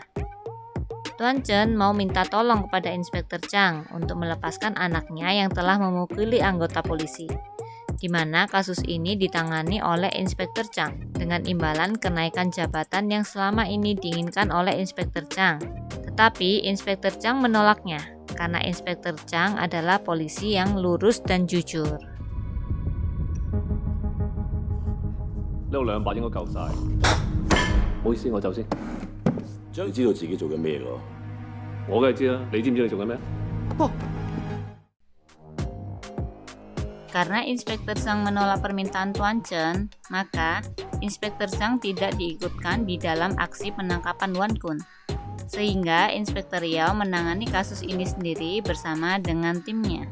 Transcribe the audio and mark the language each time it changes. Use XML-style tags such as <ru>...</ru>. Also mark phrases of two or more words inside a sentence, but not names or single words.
<id>Tuan Chen mau minta tolong kepada Inspektur Chang untuk melepaskan anaknya yang telah memukuli anggota polisi, di mana kasus ini ditangani oleh Inspektur Chang dengan imbalan kenaikan jabatan yang selama ini diinginkan oleh Inspektur Chang. Tetapi Inspektur Chang menolaknya karena Inspektur Chang adalah polisi yang lurus dan jujur.</id> <yue>呢度200應該夠晒。唔好意思，我走先。你知道自己做緊咩㗎？我梗係知啦，你知唔知你做緊咩？</yue> <id>Karena Inspektur Chang menolak permintaan Tuan Chen, maka Inspektur Chang tidak diikutkan di dalam aksi penangkapan Wan Kun. Sehingga Inspektur Yao menangani kasus ini sendiri bersama dengan timnya.</id>